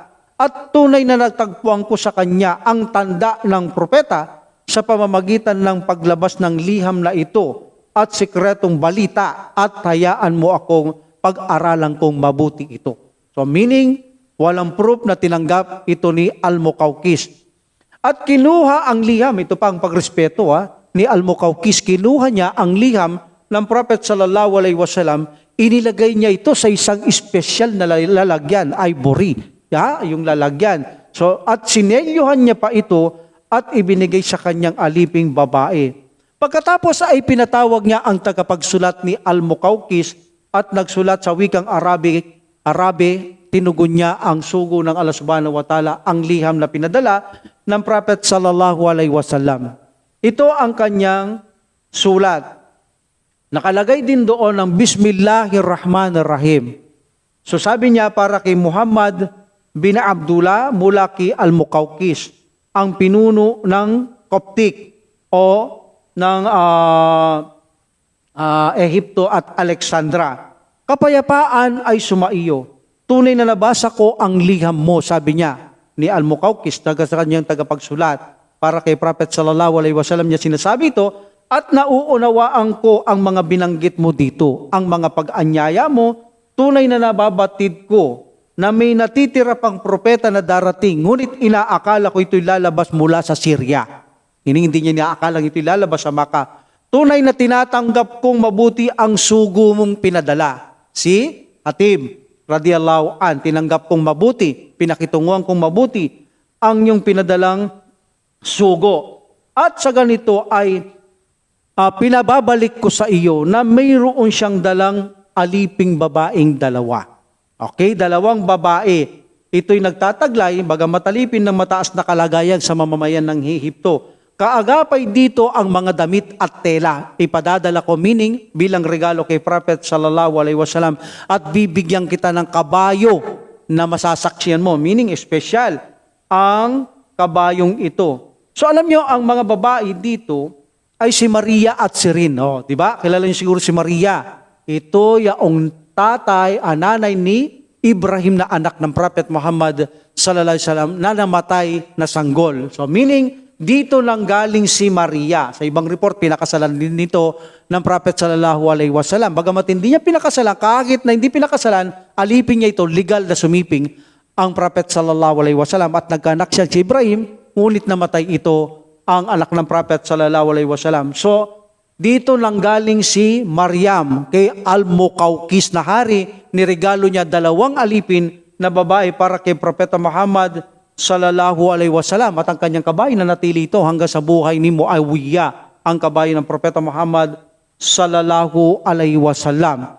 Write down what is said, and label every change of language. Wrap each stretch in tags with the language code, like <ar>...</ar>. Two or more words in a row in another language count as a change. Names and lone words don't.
<tl>At tunay na natagpuan ko sa kanya ang tanda ng propeta sa pamamagitan ng paglabas ng liham na ito at sikretong balita at hayaan mo akong pag-aralan kong mabuti ito.</tl> <en>So meaning,</en> <tl>walang proof na tinanggap ito ni Al-Muqawqis. At kinuha ang liham, ito pa ang pagrespeto ni Al-Muqawqis, kinuha niya ang liham ng Prophet</tl> <ar>صلى الله عليه وسلم,</ar> <tl>inilagay niya ito sa isang espesyal na lalagyan, ivory. Yung lalagyan. So, at sinelyohan niya pa ito at ibinigay sa kanyang aliping babae. Pagkatapos ay pinatawag niya ang tagapagsulat ni Al-Muqawqis at nagsulat sa wikang Arabe, tinugon niya ang sugo ng Allah</tl> <ar>سبحانه وتعالى,</ar> <tl>ang liham na pinadala ng Prophet</tl> <ar>صلى الله عليه وسلم.</ar> <tl>Ito ang kanyang sulat. Nakalagay din doon ang Bismillahirrahmanirrahim. So sabi niya para kay Muhammad bin Abdullah mula kay Al-Muqawqis, ang pinuno ng Coptic o ng Ehipto at Alexandra. Kapayapaan ay sumaiyo. Tunay na nabasa ko ang liham mo, sabi niya ni Al-Muqawqis, sa kanyang tagapagsulat. Para kay Prophet</tl> <ar>صلى الله عليه وسلم</ar> <tl>niya sinasabi ito, at nauunawaan ko ang mga binanggit mo dito, ang mga pag-anyaya mo, tunay na nababatid ko na may natitira pang propeta na darating, ngunit inaakala ko ito'y lalabas mula sa Syria. Hindi niya inaakalang ito'y lalabas sa Makkah. Tunay na tinatanggap kong mabuti ang sugo mong pinadala. Si Hatib,</tl> <ar>رضي الله عن,</ar> <tl>tinanggap kong mabuti, pinakitunguhan kong mabuti ang iyong pinadalang sugo. At sa ganito ay pinababalik ko sa iyo na mayroon siyang dalang aliping babaeng dalawa. Okay, dalawang babae. Ito'y nagtataglay, bagamat alipin ng mataas na kalagayan sa mamamayan ng Ehipto. Kaagapay dito ang mga damit at tela. Ipadadala ko, meaning bilang regalo kay Prophet</tl> <ar>صلى الله عليه وسلم,</ar> <tl>at bibigyan kita ng kabayo na masasaksiyan mo, meaning espesyal ang kabayong ito. So alam nyo, ang mga babae dito ay si Maria at si Rin. Di ba? Kilala niyo siguro si Maria. Ito yung tatay, nanay ni Ibrahim na anak ng Prophet Muhammad</tl> <ar>صلى الله عليه وسلم</ar> <tl>na namatay na sanggol.</tl> <en>So meaning,</en> <tl>dito lang galing si Maria. Sa ibang report, pinakasalan din nito ng Prophet</tl> <ar>صلى الله عليه وسلم.</ar> <tl>Bagamat hindi niya pinakasalan, kahit na hindi pinakasalan, alipin niya ito, legal na sumiping ang Prophet</tl> <ar>صلى الله عليه وسلم</ar> <tl>at nagkaanak siya si Ibrahim, ngunit namatay ito ang anak ng Prophet</tl> <ar>صلى الله عليه وسلم.</ar> <tl>So, dito lang galing si Maryam kay Al-Muqawqis na hari, niregalo niya 2 alipin na babae para kay Propeta Muhammad</tl> <ar>صلى الله عليه وسلم,</ar> <tl>at ang kanyang kabayo na natili ito hanggang sa buhay ni Muawiyah, ang kabayo ng Propeta Muhammad</tl> <ar>صلى الله عليه وسلم.</ar>